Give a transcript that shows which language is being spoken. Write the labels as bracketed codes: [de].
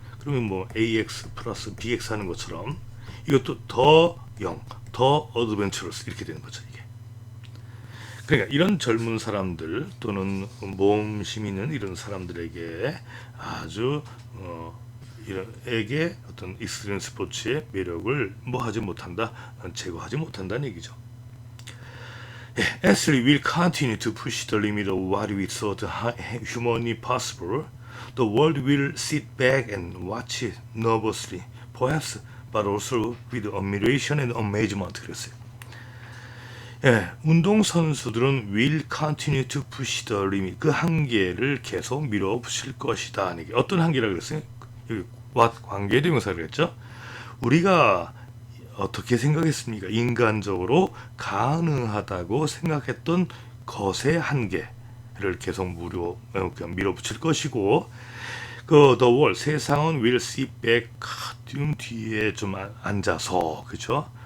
[ko] 그러면 뭐 AX 플러스 BX 하는 것처럼 이것도 더 영, 더 어드벤처러스 이렇게 되는 거죠, 이게. 그러니까 이런 젊은 사람들 또는 모험심 있는 이런 사람들에게 아주 이런에게 어떤 익스트림 스포츠의 매력을 하지 못한다, 제거하지 못한다는 얘기죠. [en] As we will continue to push the limit of what we thought humanly possible, the world will sit back and watch it nervously, perhaps but also with admiration and amazement. [ko] 그랬어요. 예, 운동 선수들은 [en] will continue to push the limit. [ko] 그 한계를 계속 밀어붙일 것이다. 이게 어떤 한계라 그랬어요? 여기 what 관계대명사를 그랬죠. 우리가 어떻게 생각했습니까? 인간적으로 가능하다고 생각했던 것의 한계를 계속 밀어붙일 것이고, 그 the world 세상은 [en] will sit back [ko] 좀 뒤에 좀 앉아서, 그죠?